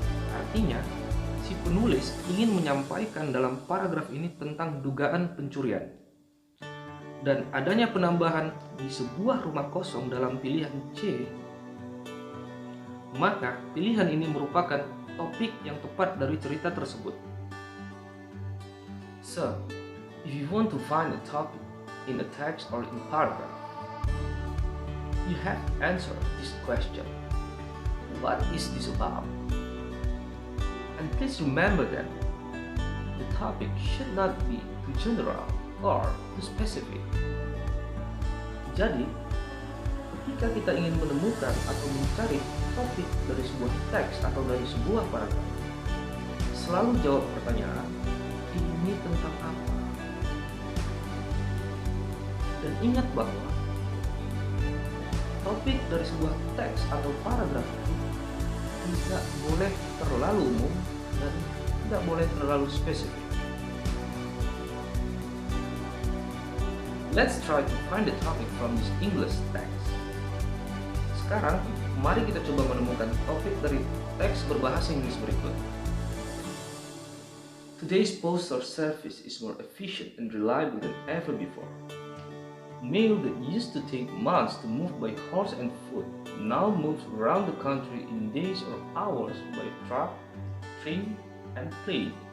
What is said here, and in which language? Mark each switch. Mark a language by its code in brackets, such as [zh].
[id] Artinya, si penulis ingin menyampaikan dalam paragraf ini tentang dugaan pencurian. Dan adanya penambahan di sebuah rumah kosong dalam pilihan C, maka pilihan ini merupakan topik yang tepat dari cerita tersebut. [en] So, if you want to find a topic in a text or in paragraph, you have to answer this question. What is this about? And please remember that the topic should not be too general or too specific. [id] Jadi, ketika kita ingin menemukan atau mencari topik dari sebuah teks atau dari sebuah paragraf, selalu jawab pertanyaan, ini tentang apa? Dan ingat bahwa topik dari sebuah teks atau paragraf itu tidak boleh terlalu umum dan tidak boleh terlalu spesifik. [en] Let's try to find the topic from this English text. [id] Sekarang, mari kita coba menemukan topik dari teks berbahasa Inggris berikut. [en] Today's postal service is more efficient and reliable than ever before. Mail that used to take months to move by horse and foot now moves around the country in days or hours by truck, train, and plane.